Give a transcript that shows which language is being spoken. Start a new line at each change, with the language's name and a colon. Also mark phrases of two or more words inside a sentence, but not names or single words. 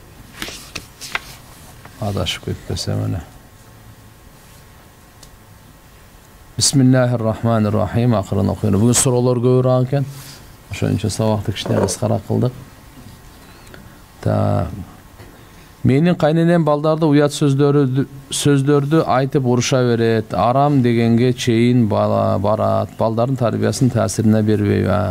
Kyrgyz: Адашып кетпесем эле.
Arabic: بسم الله الرحمن الرحيم.
Kyrgyz: Акырын окуйм. Бүгүн суроолор көбүрөөк экен. Ошон үчүн сабакты кичине кыскара кылдык. Менин кайненем балдарды уят сөздөрдү айтып уруша берет. Арам дегенге чейин барат. Балдардын тарбиясын таасирине бербейби?